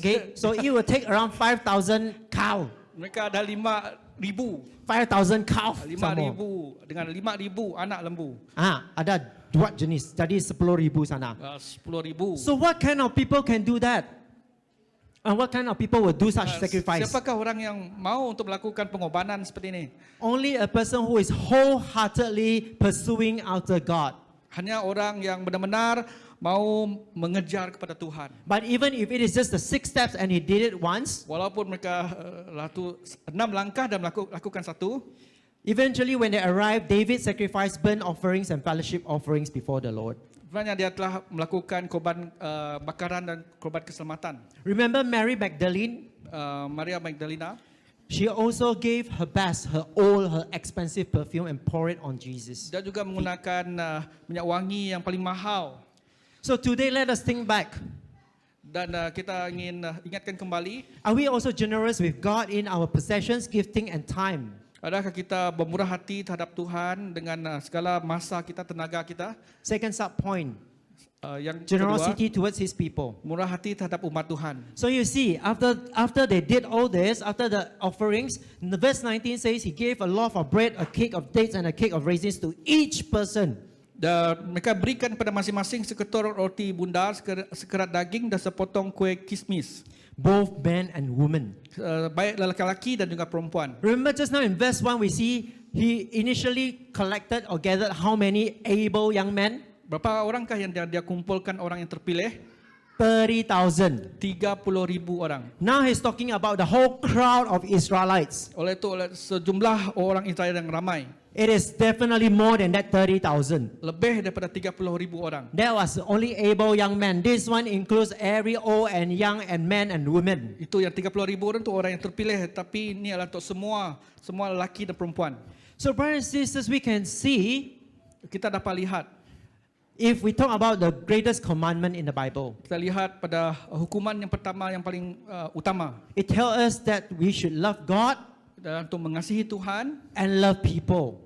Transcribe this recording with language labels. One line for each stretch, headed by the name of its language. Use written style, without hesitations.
English: Okay, so it will take around 5,000 cow.
Malay: Mereka ada 5,000.
English: 5,000 cow. some more.
Malay: 5,000 dengan 5,000 anak lembu. Ada 2 jenis. Jadi 10,000 sana. 10,000.
English: So what kind of people can do that? And what kind of people will do such sacrifice?
Malay: Siapakah orang yang mau untuk melakukan pengorbanan seperti ini?
English: Only a person who is wholeheartedly pursuing after God.
Malay: Hanya orang yang benar-benar mau mengejar kepada Tuhan.
English: But even if it is just the 6 steps and he did it once,
Malay: Walaupun mereka 6 langkah dan lakukan satu,
English: eventually when they arrive, David sacrificed burnt offerings and fellowship offerings before the Lord.
Malay: sebenarnya dia telah melakukan korban bakaran dan korban keselamatan.
English: Remember Mary Magdalene?
Malay: Maria Magdalena,
English: She also gave her best, her expensive perfume and poured it on Jesus.
Malay: dia juga menggunakan minyak wangi yang paling mahal.
English: So today let us think back.
Malay: Dan kita ingin ingatkan kembali,
English: Are we also generous with God in our possessions, gifting and time?
Malay: adakah kita bermurah hati terhadap Tuhan dengan segala masa kita, tenaga kita?
English: Second sub point,
Malay: Yang kedua,
English: generosity towards His people.
Malay: murah hati terhadap umat Tuhan.
English: So you see, after they did all this, after the offerings, the verse 19 says He gave a loaf of bread, a cake of dates and a cake of raisins to each person.
Malay: Dan mereka berikan kepada masing-masing seketul roti bundar, sekerat daging dan sepotong kuih kismis.
English: Both men and women.
Malay: Baik lelaki dan juga perempuan.
English: Remember just now in verse 1 we see He initially collected or gathered how many able young men?
Malay: Berapa orangkah yang dia kumpulkan orang yang terpilih?
English: 30,000.
Malay: 30,000 orang.
English: Now He's talking about the whole crowd of Israelites.
Malay: Oleh sejumlah orang Israel yang ramai.
English: It is definitely more than that 30,000.
Malay: Lebih daripada 30,000 orang.
English: That was only able young men. This one includes every old and young and men and women.
Malay: Itu yang 30,000 orang itu orang yang terpilih, tapi ini adalah untuk semua lelaki dan perempuan.
English: So brothers and sisters, we can see
Malay: Kita dapat lihat,
English: if we talk about the greatest commandment in the Bible,
Malay: kita lihat pada hukuman yang pertama yang paling utama,
English: it tells us that we should love God
Malay: dan untuk mengasihi Tuhan
English: and love people.